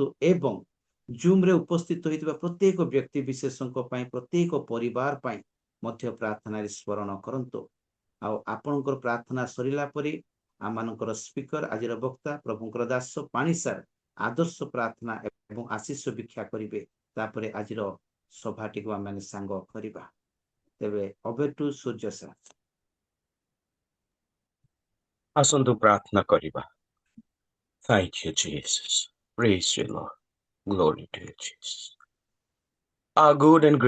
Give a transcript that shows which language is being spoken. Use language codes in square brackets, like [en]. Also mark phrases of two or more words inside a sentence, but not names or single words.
[or] ଏବଂ ଜୁମ୍ରେ ଉପସ୍ଥିତ ହୋଇଥିବା ପ୍ରତ୍ୟେକ ବ୍ୟକ୍ତି ବିଶେଷଙ୍କ ପାଇଁ, ପ୍ରତ୍ୟେକ ପରିବାର ପାଇଁ ମଧ୍ୟ ପ୍ରାର୍ଥନାରେ ସ୍ମରଣ କରନ୍ତୁ। ଆଉ ଆପଣଙ୍କର ପ୍ରାର୍ଥନା ସରିଲା ପରେ ଆମମାନଙ୍କର ସ୍ପିକର, ଆଜିର ବକ୍ତା ପ୍ରଭୁଙ୍କର ଦାସ ପାଣି ସାର୍ ଆଦର୍ଶ ପ୍ରାର୍ଥନା ଏବଂ ଆଶୀଷ ଭିକ୍ଷା କରିବେ। ତାପରେ ଆଜିର ସଭାଟିକୁ ଆମେ ସାଙ୍ଗ କରିବା। ତେବେ [en] over to [or] ସୂର୍ଯ୍ୟ ସାର୍। ଆସନ୍ତୁ ପ୍ରାର୍ଥନା କରିବା। [en] Thank you, Jesus. Praise you, Lord. Glory to you, Jesus. Our good and great